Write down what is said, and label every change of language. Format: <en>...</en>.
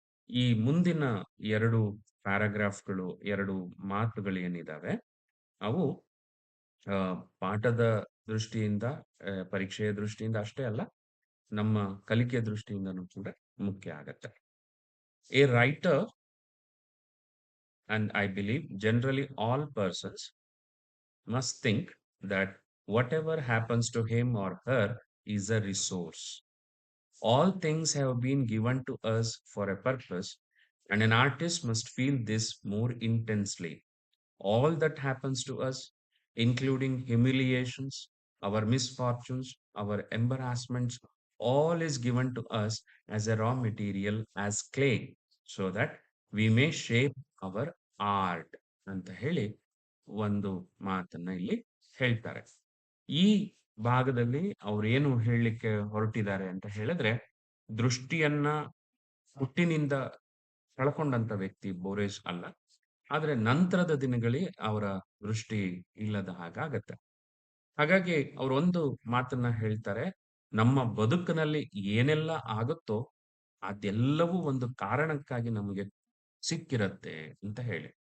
<kn>ಈ ಮುಂದಿನ 2 ಪ್ಯಾರಾಗ್ರಾಫ್ಗಳು, 2 ಮಾತುಗಳು ಏನಿದಾವೆ, ಅವು ಪಾಠದ ದೃಷ್ಟಿಯಿಂದ, ಪರೀಕ್ಷೆಯ ದೃಷ್ಟಿಯಿಂದ ಅಷ್ಟೇ ಅಲ್ಲ, ನಮ್ಮ ಕಲಿಕೆಯ ದೃಷ್ಟಿಯಿಂದನೂ ಕೂಡ ಮುಖ್ಯ ಆಗತ್ತೆ.</kn> <en>A writer, and I believe generally all persons must think that whatever happens to him or her is a resource. All things have been given to us for a purpose, and an artist must feel this more intensely. All that happens to us, including humiliations, our misfortunes, our embarrassments, all is given to us as a raw material, as clay, so that we may shape our art</en> <kn>ಅಂತ ಹೇಳಿ ಒಂದು ಮಾತನ್ನ ಇಲ್ಲಿ ಹೇಳ್ತಾರೆ. ಈ ಭಾಗದಲ್ಲಿ ಅವ್ರು ಏನು ಹೇಳಲಿಕ್ಕೆ ಹೊರಟಿದ್ದಾರೆ ಅಂತ ಹೇಳಿದ್ರೆ, ದೃಷ್ಟಿಯನ್ನ ಹುಟ್ಟಿನಿಂದ ಕಳ್ಕೊಂಡಂತ ವ್ಯಕ್ತಿ ಬೋರೆಸ್ ಅಲ್ಲ, ಆದ್ರೆ ನಂತರದ ದಿನಗಳಲ್ಲಿ ಅವರ ದೃಷ್ಟಿ ಇಲ್ಲದ ಹಾಗಾಗತ್ತೆ. ಹಾಗಾಗಿ ಅವರು ಒಂದು ಮಾತನ್ನ ಹೇಳ್ತಾರೆ, ನಮ್ಮ ಬದುಕಿನಲ್ಲಿ ಏನೆಲ್ಲ ಆಗುತ್ತೋ ಅದೆಲ್ಲವೂ ಒಂದು ಕಾರಣಕ್ಕಾಗಿ ನಮಗೆ ಸಿಕ್ಕಿರತ್ತೆ ಅಂತ ಹೇಳಿ.</kn>